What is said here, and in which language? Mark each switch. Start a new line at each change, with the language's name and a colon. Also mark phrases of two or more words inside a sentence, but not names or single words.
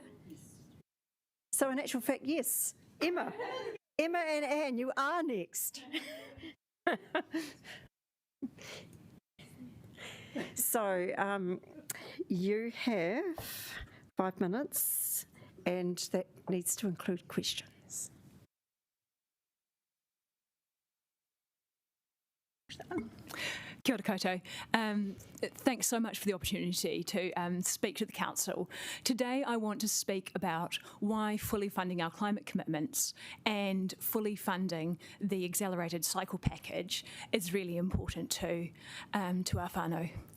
English: So in actual fact, yes, Emma and Anne, you are next. So you have 5 minutes, and that needs to include questions.
Māori: Kia ora koutou.
English: Thanks so much for the opportunity to speak to the Council. Today I want to speak about why fully funding our climate commitments and fully funding the accelerated cycle package is really important to our whānau.